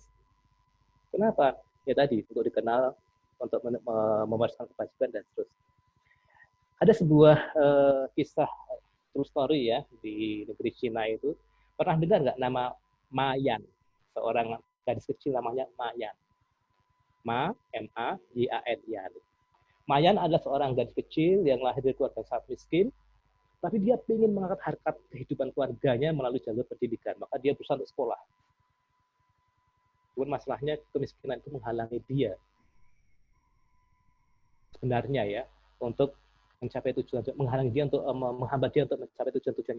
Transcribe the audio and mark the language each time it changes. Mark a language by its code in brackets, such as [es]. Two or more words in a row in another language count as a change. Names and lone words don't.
[id] Kenapa? Ya tadi, untuk dikenal, untuk mewariskan kebajikan, dan seterusnya. Ada sebuah kisah [en] true story [id] ya, di negeri Cina itu. Pernah dengar nggak nama Ma Yan? Seorang gadis kecil namanya Ma Yan. M-A-Y-A-N. Ma Yan adalah seorang gadis kecil yang lahir dari keluarga sangat miskin, tapi dia ingin mengangkat harkat kehidupan keluarganya melalui jalur pendidikan. Maka dia berusaha untuk sekolah. Namun masalahnya kemiskinan itu menghalangi dia sebenarnya ya untuk mencapai tujuan, menghalangi dia untuk menghambat dia untuk mencapai tujuannya.